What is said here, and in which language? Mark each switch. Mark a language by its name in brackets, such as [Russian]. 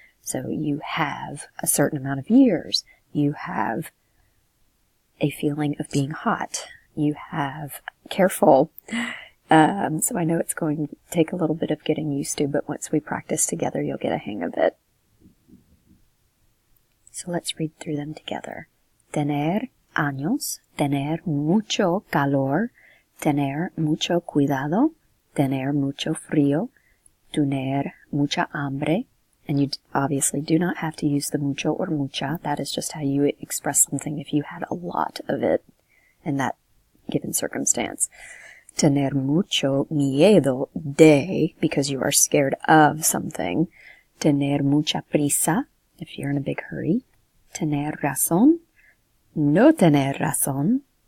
[English] So you have a certain amount of years. You have a feeling of being hot. You have careful. So I know it's going to take a little bit of getting used to, but once we practice together, you'll get a hang of it. So let's read through them together. [Spanish] Tener años, tener mucho calor, tener mucho cuidado, tener mucho frío, tener mucha hambre. [English] And you obviously do not have to use the mucho or mucha. That is just how you express something if you had a lot of it in that given circumstance. [Spanish] Tener mucho miedo de, [English] because you are scared of something. [Spanish] Tener mucha prisa, [English] if you're in a big hurry. [Spanish] Tener razón, no tener razón.